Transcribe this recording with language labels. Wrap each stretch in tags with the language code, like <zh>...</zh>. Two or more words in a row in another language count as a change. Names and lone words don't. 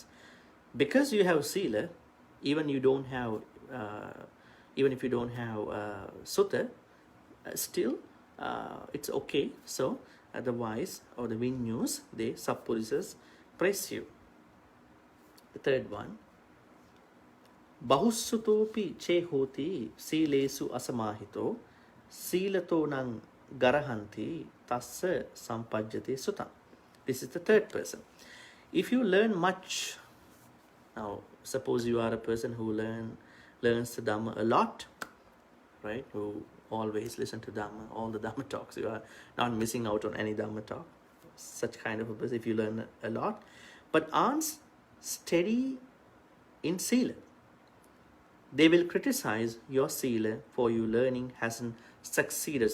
<en>Because you have sila, even you don't have, even if you don't have sutta, still it's okay. So the wise or the Vinyus, the Sappurisas, praise you. The third one,</en> <pi>bahussutopi che hoti silesu asamahito silato nang garahanti tassa sampajjate sutta.</pi> <en>This is the third person. If you learn much, now suppose you are a person who learns the Dhamma a lot, right? Who always listen to Dhamma, all the Dhamma talks. You are not missing out on any Dhamma talk. Such kind of a person, if you learn a lot, but aren't steady in sila, they will criticize your sila for your learning hasn't succeeded.</en>